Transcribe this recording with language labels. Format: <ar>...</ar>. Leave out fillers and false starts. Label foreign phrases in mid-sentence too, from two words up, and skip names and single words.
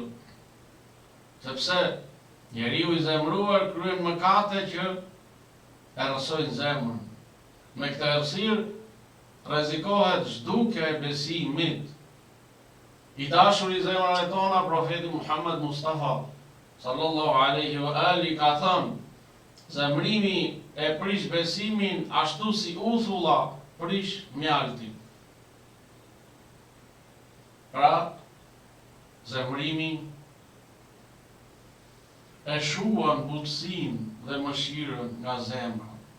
<sq>Sepse njeriu i zemruar kryen mëkate që e rrësojnë zemrën. Me këtë errësirë, rrezikohet zhdukja e besimit. I dashur i zemrave tona, profeti Muhammed Mustafa</sq> <ar>صلى الله عليه وآله</ar> <sq>ka thënë, zemrimi e prish besimin ashtu si uthulla prish mjaltin. Pra, zemrimi e shuan butësin dhe mëshirën nga zemra.</sq>